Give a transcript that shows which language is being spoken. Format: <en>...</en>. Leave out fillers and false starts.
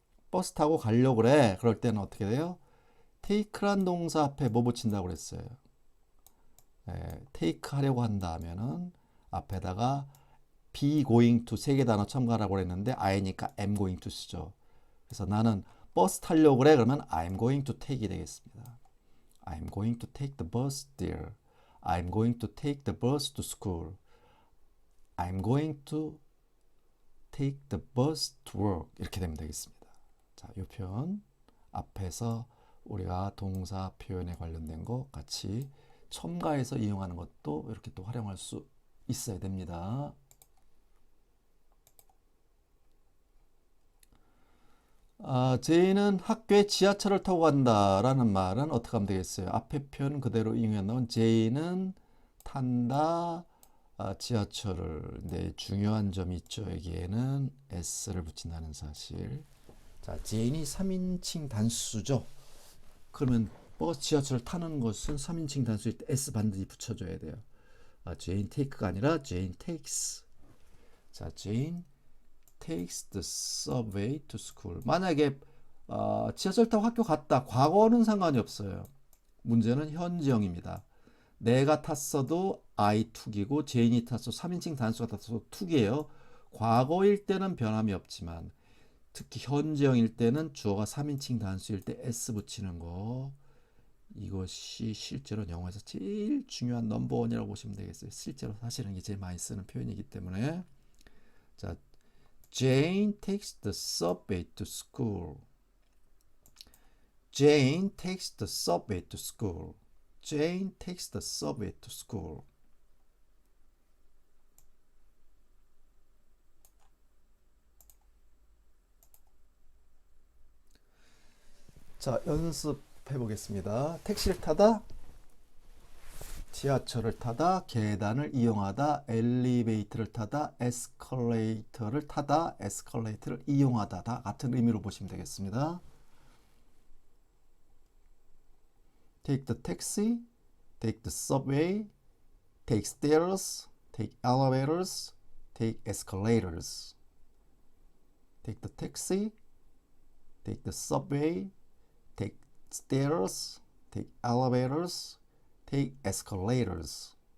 <ko>버스 타고 가려고 그래. 그럴 때는 어떻게 돼요? take란 동사 앞에 뭐 붙인다고 그랬어요? take 하려고 한다 하면은 앞에다가 be going to 세 개 단어 첨가하라고 그랬는데 I니까</ko> <en>am going to</en> <ko>쓰죠. 그래서 나는 버스 타려고 그래.</ko> <en>그러면 I'm going to take이 되겠습니다. I'm going to take the bus there. I'm going to take the bus to school. I'm going to take the bus to work.</en> <ko>이렇게 되면 되겠습니다. 자, 이 표현 앞에서 우리가 동사 표현에 관련된 거 같이 첨가해서 이용하는 것도 이렇게 또 활용할 수 있어야 됩니다. 제이는 학교에 지하철을 타고 간다라는 말은 어떻게 하면 되겠어요? 앞에 표현 그대로 이용해 놓은 제이는 탄다 지하철을. 네, 중요한 점이 있죠. 여기에는 s를 붙인다는 사실. 자, 제인이 3인칭 단수죠. 그러면 버스 지하철을 타는 것은 3인칭 단수일 때 s 반드시 붙여줘야 돼요. 제인 take가 아니라 제인 takes.</ko> <en>자, 제인 takes the subway to school.</en> <ko>만약에 지하철 타고 학교 갔다. 과거는 상관이 없어요. 문제는 현재형입니다. 내가 탔어도</ko> <en>I took</en> <ko>이고 제인이 탔어 3인칭 단수가 탔어도 took이에요. 과거일 때는 변함이 없지만 특히 현재형일 때는 주어가 3인칭 단수일 때 s 붙이는 거, 이것이 실제로 영어에서 제일 중요한 넘버원이라고 보시면 되겠어요. 실제로 사실은 이게 제일 많이 쓰는 표현이기 때문에.</ko> <en>자, Jane takes the subway to school. Jane takes the subway to school. Jane takes the subway to school.</en> <ko>자, 연습해 보겠습니다. 택시를 타다, 지하철을 타다, 계단을 이용하다, 엘리베이터를 타다, 에스컬레이터를 타다, 에스컬레이터를 이용하다. 다 같은 의미로 보시면 되겠습니다.</ko> <en>Take the taxi, take the subway, take stairs, take elevators, take escalators. Take the taxi, take the subway, take stairs, take elevators, take escalators.</en>